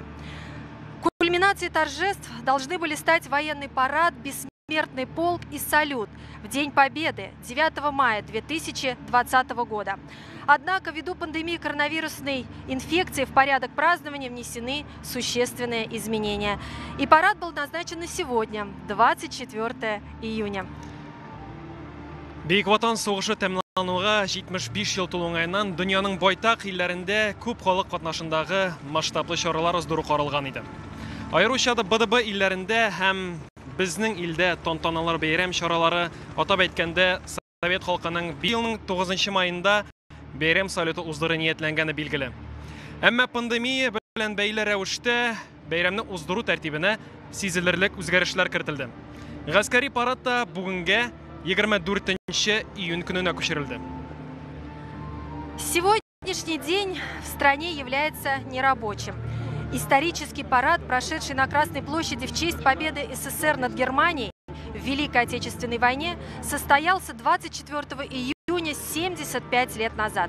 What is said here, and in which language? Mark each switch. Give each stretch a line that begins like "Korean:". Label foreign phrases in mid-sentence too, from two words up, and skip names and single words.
Russian: Кульминацией торжеств должны были стать военный парад «Бессмертный полк» и салют в День Победы 9 мая 2020 года. Однако ввиду пандемии коронавирусной инфекции в порядок празднования внесены существенные изменения. И парад был назначен на сегодня, 24 июня.
Tatar: Бөек Ватан сугышы тәмамлануга 75 ел тулуңайнан дөньяның байтак илләрендә күп халык катнашындагы масштаблы чаралар уздыру каралган иде. Аеруча да БДБ илләрендә һәм безнең илдә тантаналар бәйрәм чаралары, атап әйткәндә, Совет халкының елның 9 маенда бәйрәм салюты уздыру ниятләнгәне билгеле. Әмма пандемия белән бәйле рәвештә бәйрәмне уздыру тәртибенә сизелерлек үзгәрешләр кертелде. Гаскәри парад та бүгенгә 24 июнь көненә күчерелде.
Russian: Сегодняшний день в стране является нерабочим. Исторический парад, прошедший на Красной площади в честь победы СССР над Германией в Великой Отечественной войне, состоялся 24 июня 75 лет назад.